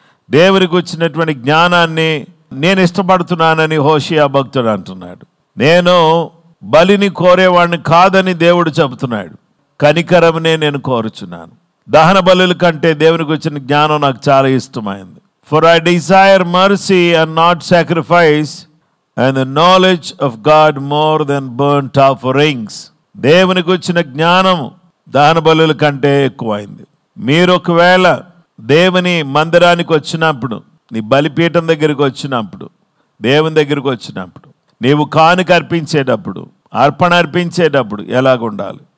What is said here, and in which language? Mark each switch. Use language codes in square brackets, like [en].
[te] దేవునికి వచ్చినటువంటి జ్ఞానాన్ని నేను ఇష్టపడుతున్నానని హోషియా భక్తుడు అంటున్నాడు. నేను బలిని కోరేవాడిని కాదని దేవుడు చెబుతున్నాడు. కనికరమునే నేను కోరుచున్నాను. దహన బలుల కంటే దేవునికి వచ్చిన జ్ఞానం నాకు చాలా ఇష్టమైంది. [en] For I desire mercy and not sacrifice, and the knowledge of God more than burnt offerings. [te] దేవునికి వచ్చిన జ్ఞానం దహన బలుల కంటే ఎక్కువైంది. మీరు ఒకవేళ దేవుని మందిరానికి వచ్చినప్పుడు, నీ బలిపీఠం దగ్గరికి వచ్చినప్పుడు, దేవుని దగ్గరికి వచ్చినప్పుడు, నీవు కానుక అర్పించేటప్పుడు, అర్పణ అర్పించేటప్పుడు ఎలాగుండాలి?